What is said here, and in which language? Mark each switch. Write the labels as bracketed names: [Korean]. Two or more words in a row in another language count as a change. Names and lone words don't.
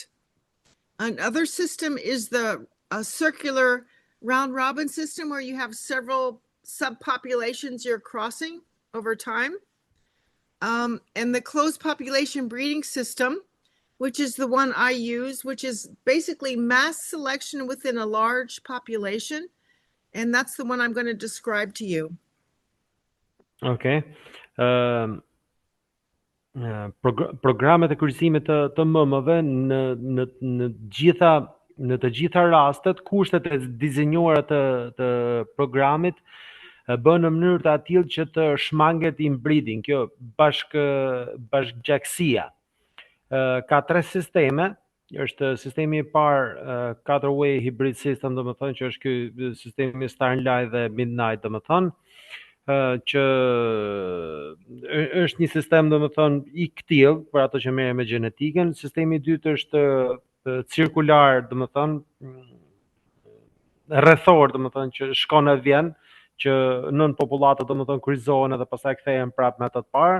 [English] Another system is a circular round-robin system where you have several subpopulations you're crossing over time. And the closed population breeding system, which is the one I use, which is basically mass selection within a large population. And that's the one I'm going to describe to you. Okay. [Albanian] Programet e kryqëzimit të mëmëve në të gjitha rastet, kushtet e dizenjuara të programit bën në mënyrë të atill që të shmanget inbreeding, kjo bashkëgjakësia. Ka 3 sisteme, është sistemi I parë [English] 4-way hybrid system, [Albanian] domethënë që është ky sistemi Starline dhe Midnight, domethënë që është një sistem domethënë I kthill për ato që merren me gjenetikën. Sistemi I dytë është cirkular, domethënë rrethor, domethënë që shkon e vjen, që nën popullatët domethënë kryqëzohen edhe pastaj kthehen prapë me atë të parë.